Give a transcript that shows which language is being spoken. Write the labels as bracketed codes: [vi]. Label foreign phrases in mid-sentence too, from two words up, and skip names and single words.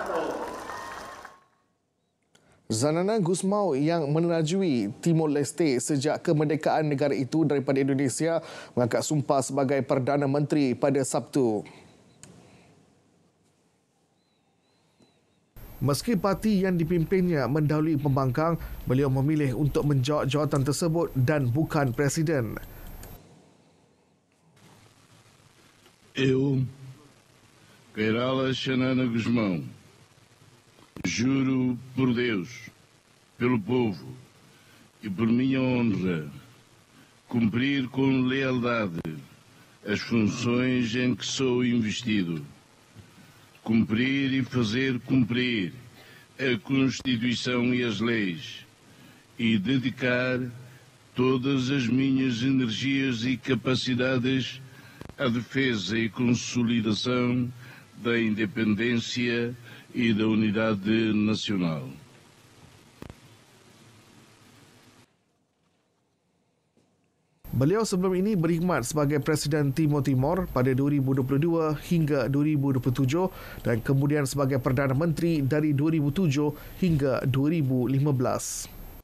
[ms] Zanana Gusmao yang menerajui Timor Leste sejak kemerdekaan negara itu daripada Indonesia mengangkat sumpah sebagai Perdana Menteri pada Sabtu. Meski parti yang dipimpinnya mendahului pembangkang, beliau memilih untuk menjawat jawatan tersebut dan bukan Presiden. [pt] Eu, Queirala Zanana Gusmao, juro por Deus, pelo povo e por minha honra, cumprir com lealdade as funções em que sou investido, cumprir e fazer cumprir a Constituição e as leis e dedicar todas as minhas energias e capacidades à defesa e consolidação da independência e da unidade nacional. [ms] Beliau sebelum ini berkhidmat sebagai Presiden Timor pada 2022 hingga 2027 dan kemudian sebagai Perdana Menteri dari 2007 hingga 2015.